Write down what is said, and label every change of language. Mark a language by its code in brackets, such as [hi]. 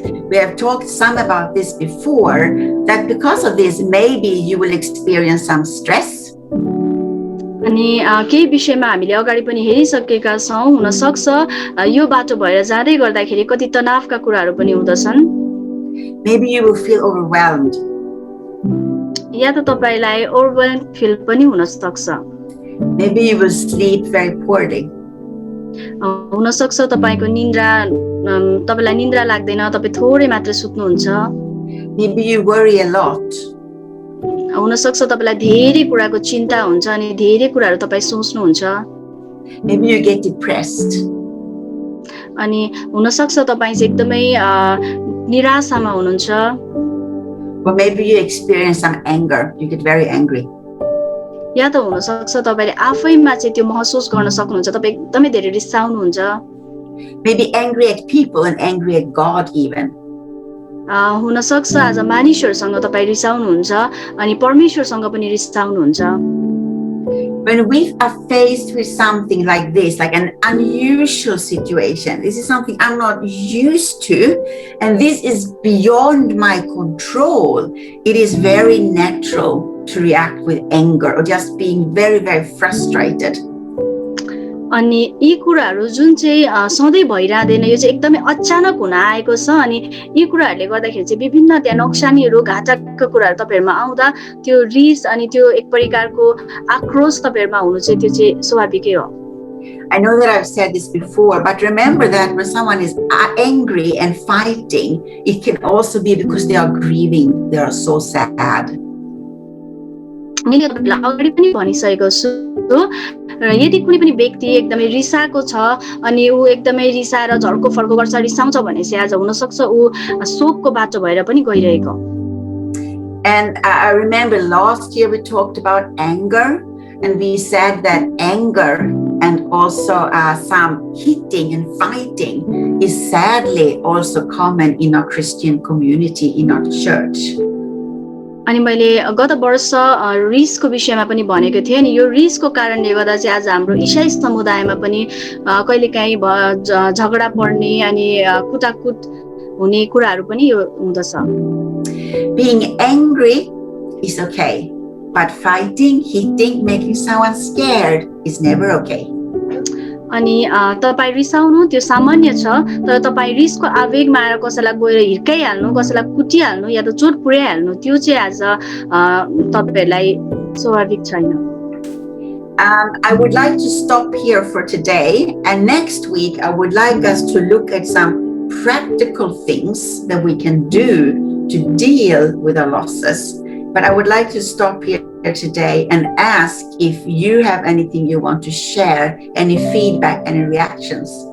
[en] We have talked some about this before, that because of this maybe you will experience some stress. [ne] अनि केही विषयमा हामीले अगाडि पनि हेरिसकेका छौं। हुन सक्छ यो बाटो भएर जाँदै गर्दाखेरि कति तनावका कुराहरू पनि हुँदछन्। [en] Maybe you will feel overwhelmed. [ne] या त तपाईलाई [en] overwhelm feel [ne] पनि हुन सक्छ। [en] Maybe you will sleep very poorly. [ne] हुन सक्छ तपाईलाई निन्द्रा लाग्दैन, तपाई थोरै मात्र सुत्नुहुन्छ। [en] Maybe you worry a lot. [ne] हुन सक्छ तपाईलाई धेरै कुराको चिन्ता हुन्छ अनि धेरै कुराहरू तपाई सोच्नुहुन्छ। [en] Maybe you get depressed. [ne] अनि हुन सक्छ तपाई चाहिँ एकदमै निराशामा हुनुहुन्छ। [en] Or maybe you experience some anger. You get very angry. [ne] या त हुन सक्छ तपाईले आफैमा चाहिँ त्यो महसुस गर्न सक्नुहुन्छ, तपाई एकदमै धेरै रिसाउनुहुन्छ। [en] Maybe angry at people and angry at God even. [ne] हुन सक्छ आज मानिसहरुसँग तपाई रिसाउनुहुन्छ अनि परमेश्वरसँग पनि रिसाउनुहुन्छ। [en] When we are faced with something like this, like an unusual situation, this is something I'm not used to, and this is beyond my control, it is very natural to react with anger or just being very, very frustrated. [ne] अनि यी कुराहरू जुन चाहिँ सधैँ भइरादैन, यो चाहिँ एकदमै अचानक हुन आएको छ अनि यी कुराहरूले गर्दाखेरि चाहिँ विभिन्न त्यहाँ नोक्सानीहरू घाटाका कुराहरू तपाईहरुमा आउँदा त्यो रिस अनि त्यो एक प्रकारको आक्रोश तपाईहरुमा हुनु चाहिँ त्यो चाहिँ स्वाभाविकै हो। [en] I know that I've said this before, but remember that when someone is angry and fighting, it can also be because they are grieving, they are so sad. [ne] मैले तपाईलाई अगाडि पनि भनिसकेको छु, यदि कुनै पनि व्यक्ति एकदमै रिसाएको छ अनि ऊ एकदमै रिसाएर झर्को फर्को गर्छ, रिसाउँछ भने चाहिँ आज हुन सक्छ ऊ शोकको बाटो भएर पनि गइरहेको। [en] And I remember last year we talked about anger, and we said that anger and also some hitting and fighting is sadly also common in our Christian community, in our church. [ne] अनि मैले गत वर्ष रिसको विषयमा पनि भनेको थिएँ अनि यो रिसको कारणले गर्दा चाहिँ आज हाम्रो ईसाई समुदायमा पनि कहिलेकाहीँ झगडा पर्ने अनि कुटाकुट हुने कुराहरू पनि यो हुँदछ। [en] Being angry is okay, but fighting, hitting, making someone scared is never okay. [ne] अनि तपाई रिसाउनु त्यो सामान्य छ, तर तपाई रिसको आवेगमा आएर कसैलाई गएर हिर्काइहाल्नु, कसैलाई कुटिहाल्नु या त चोट पुर्याइहाल्नु त्यो चाहिँ आज तपाईहरुलाई स्वाभाविक छैन। [en] I would like to stop here for today, and next week I would like us to look at some practical things that we can do to deal with our losses. But I would like to stop here today and ask if you have anything you want to share, any feedback, any reactions.